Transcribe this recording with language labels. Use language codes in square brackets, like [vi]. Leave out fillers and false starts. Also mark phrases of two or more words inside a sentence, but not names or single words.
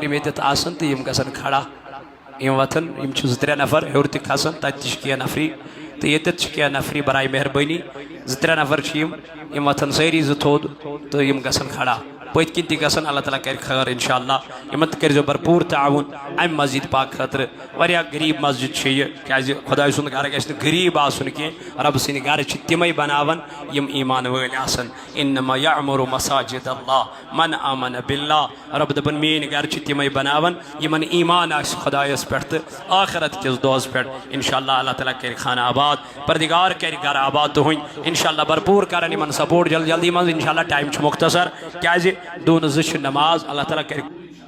[ks] یم ییٚتٮ۪تھ آسن تہٕ یم گژھن کھڑا یم وتھن یم چھِ 2-3 نفر ہیوٚر تہِ کھسن تتہِ تہِ چھِ کینٛہہ نفری تہٕ ییٚتٮ۪تھ چھِ کینٛہہ نفری برائے مہربٲنی 2-3 نفر چھِ یم وتھن سٲری 2 تھوٚد تہٕ یم گژھن کھڑا پٔتۍ کِنۍ تہِ گژھن اللہ تعالیٰ کرِ خٲر انشاءاللہ یمن تہِ کٔرۍزیو بھرپوٗر تعاوُن امہِ مسجد پاک خٲطرٕ واریاہ غریٖب مسجد چھِ یہِ کیٛازِ خۄداے سُنٛد گرٕ گژھِ نہٕ غریٖب آسُن کینٛہہ رب سٕنٛدۍ گرٕ چھِ تِمے بناوان یم ایمان وٲلۍ آسن [ar] انما یعمر مساجد اللہ من آمن باللہ [ks] رب دپن میٛٲنۍ گرٕ چھِ تِمے بناوان یمن ایمان آسہِ خۄدایس پٮ۪ٹھ تہٕ آخرت کِس دۄہس پٮ۪ٹھ انشاءاللہ اللہ تعالیٰ کرِ خانہ آباد پردگار کرِ گرٕ آباد تُہنٛدۍ انشاءاللہ بھرپوٗر کرن یمن سپورٹ جلدی منٛز انشاءاللہ ٹایم چھُ مختصر کیٛازِ 2 چھِ نماز اللہ تعالیٰ کرِ